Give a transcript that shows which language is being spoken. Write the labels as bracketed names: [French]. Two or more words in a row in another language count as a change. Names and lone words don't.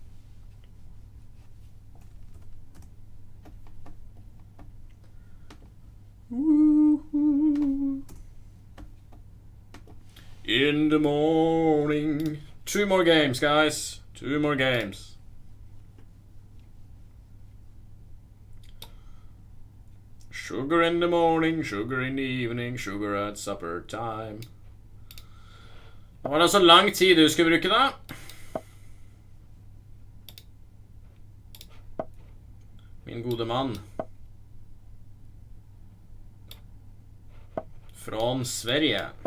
[English] In the morning. 2 more games, guys. 2 more games. Sugar in the morning, sugar in the evening, sugar at supper time. [Norwegian] Det var det så lang tid du skulle bruke da? Min gode mann. [Swedish] Från Sverige.